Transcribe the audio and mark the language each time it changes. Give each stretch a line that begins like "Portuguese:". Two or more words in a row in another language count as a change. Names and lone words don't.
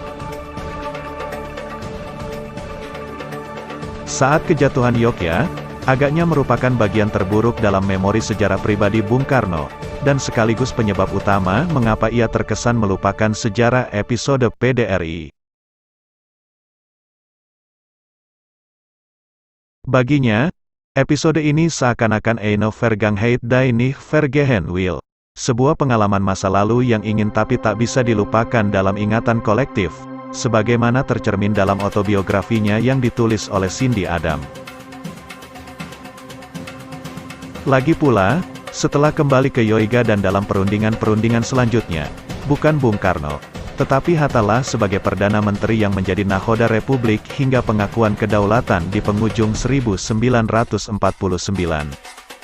Indonesian: Saat kejatuhan Yogyakarta, agaknya merupakan bagian terburuk dalam memori sejarah pribadi Bung Karno, dan sekaligus penyebab utama mengapa ia terkesan melupakan sejarah episode PDRI. Baginya, episode ini seakan-akan
German: eine Vergangenheit die nicht vergehen will.
Indonesian: Sebuah pengalaman masa lalu yang ingin tapi tak bisa dilupakan dalam ingatan kolektif, sebagaimana tercermin dalam autobiografinya yang ditulis oleh Cindy Adam. Lagi pula, setelah kembali ke Yoiga dan dalam perundingan-perundingan selanjutnya, bukan Bung Karno, tetapi Hatta sebagai Perdana Menteri yang menjadi nakhoda Republik hingga pengakuan kedaulatan di penghujung 1949.